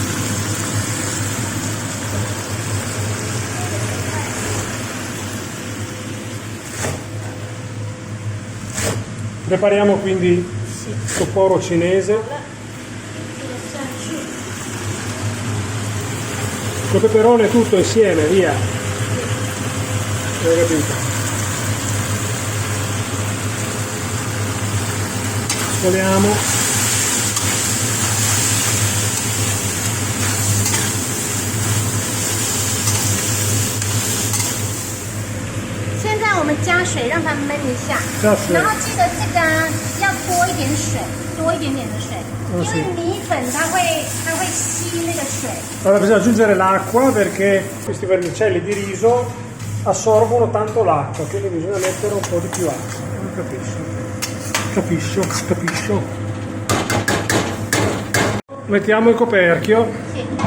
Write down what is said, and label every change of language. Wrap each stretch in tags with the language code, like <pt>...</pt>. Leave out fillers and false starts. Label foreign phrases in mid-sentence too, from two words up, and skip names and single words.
<it>Prepariamo quindi questo poro cinese col peperone tutto insieme, via. Hai capito? Scoliamo.</it> <zh>现在我们加水让它焖一下，加水然后记得这个要多一点水，多一点点的水，因为米粉它会吸那个水。</zh> <it>Allora bisogna aggiungere l'acqua perché questi vermicelli di riso assorbono tanto l'acqua, quindi bisogna mettere un po' di più acqua. Non capisco. Mettiamo il coperchio. Sì.</it>